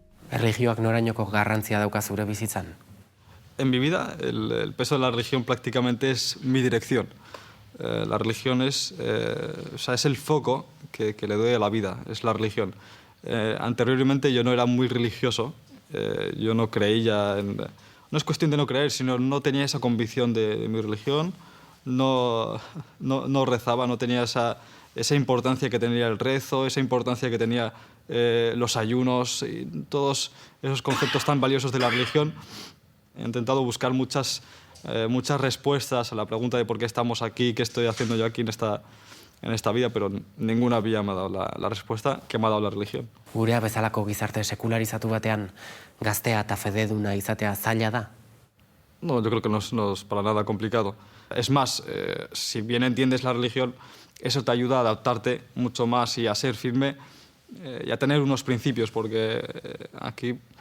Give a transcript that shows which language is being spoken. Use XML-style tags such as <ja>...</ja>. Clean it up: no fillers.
<eu>Erlijioak norainoko garrantzia dauka zure bizitzan?</eu> <es>En mi vida, el peso de la religión prácticamente es mi dirección. La religión es el foco que le doy a la vida, es la religión. Anteriormente yo no era muy religioso, yo no creía en... No es cuestión de no creer, sino no tenía esa convicción de mi religión, no rezaba, no tenía esa importancia que tenía el rezo, esa importancia que tenía los ayunos y todos esos conceptos tan valiosos de la religión. He intentado buscar muchas respuestas a la pregunta de por qué estamos aquí, qué estoy haciendo yo aquí en esta vida, pero ninguna vía me ha dado la respuesta que me ha dado la religión.</es> <eu>Gurea bezalako gizarte sekularizatu batean gaztea eta fededuna izatea zaila da?</eu> <es>No, yo creo que no es para nada complicado. Es más, si bien entiendes la religión, eso te ayuda a adaptarte mucho más y a ser firme y a tener unos principios, porque aquí...</es>